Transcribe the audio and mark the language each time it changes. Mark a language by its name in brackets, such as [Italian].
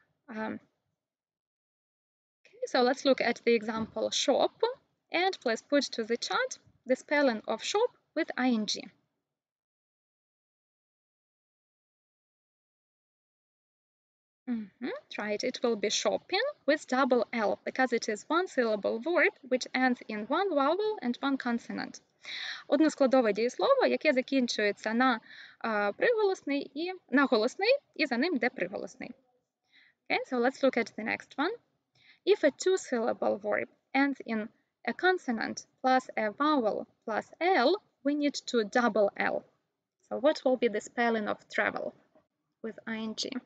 [English] Okay, so let's look at the example shop, and please put to the chat the spelling of shop with ing. Right, it will be shopping with double L because it is one syllable verb which ends in one vowel and one consonant. [Ukrainian] Односкладове дієслово, яке закінчується на приголосний і на голосний, і за ним йде приголосний. [English] Okay, so let's look at the next one. If a two-syllable verb ends in a consonant plus a vowel plus L, we need to double L. So what will be the spelling of travel with ing?